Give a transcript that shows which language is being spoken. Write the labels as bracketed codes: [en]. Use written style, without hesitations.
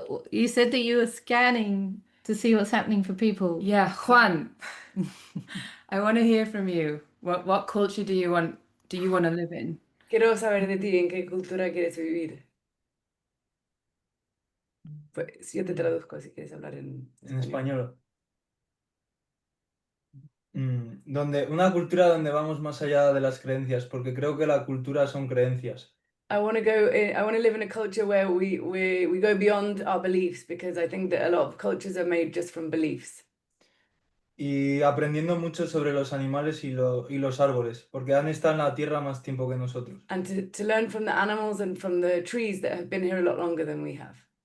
[en] You said that you were scanning to see what's happening for people. Yeah, Juan, I want to hear from you. What culture do you want to live in? [es] Quiero saber de ti, ¿en qué cultura quieres vivir? Pues yo te traduzco si quieres hablar en En español. español. Una cultura donde vamos más allá de las creencias, porque creo que la cultura son creencias. [en] I want to I want to live in a culture where we go beyond our beliefs because I think that a lot of cultures are made just from beliefs. [es] Y aprendiendo mucho sobre los animales y los árboles, porque han estado en la tierra más tiempo que nosotros. [en] And to learn from the animals and from the trees that have been here a lot longer than we have.